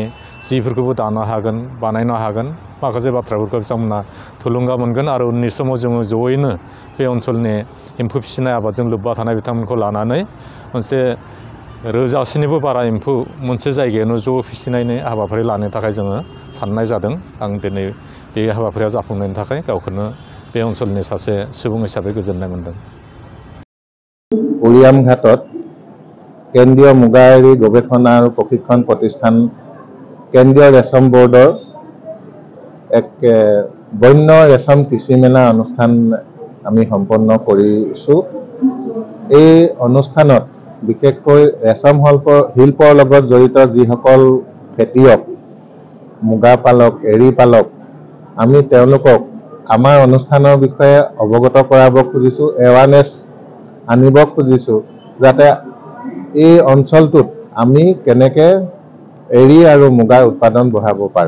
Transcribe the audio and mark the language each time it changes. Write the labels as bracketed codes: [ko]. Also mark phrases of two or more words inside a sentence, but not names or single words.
[brx] जिफोरखौबो दानो हागोन बानायनो हागोन माखासे बाथ्राफोरखौ बिथांमोना थुलुंगा मोनगोन आरो उननि समाव जोङो जयैनो बे ओनसोलनि एम्फौ फिसिनाय आबादजों लोब्बा थानाय बिथांमोनखौ लानानै मोनसे रोजासेनिबो बारा एम्फौ मोनसे जायगायावनो ज' फिसिनायनि हाबाफारि लानो थाखाय जोङो साननाय जादों आं दिनै बे हाबाफारिया जाफुंनायनि थाखाय गावखौनो बे ओनसोलनि सासे सुबुं हिसाबै गोजोननाय मोनदों। [as] উৰিয়াম ঘাটত কেন্দ্ৰীয় মুগা এৰী গৱেষণা আৰু প্ৰশিক্ষণ প্ৰতিষ্ঠান কেন্দ্ৰীয় ৰেশম বোৰ্ডৰ এক বন্য ৰেশম কৃষি মেলা অনুষ্ঠান আমি সম্পন্ন কৰিছোঁ। এই অনুষ্ঠানত বিশেষকৈ ৰেশম শিল্পৰ লগত জড়িত যিসকল খেতিয়ক মুগা পালক এৰী পালক আমি তেওঁলোকক আমাৰ অনুষ্ঠানৰ বিষয়ে অৱগত কৰাব খুজিছোঁ এৱাৰনেছ আনিব খুজিছোঁ যাতে এই অঞ্চলটোত আমি কেনেকৈ এৰী আৰু মুগাৰ উৎপাদন বঢ়াব পাৰোঁ।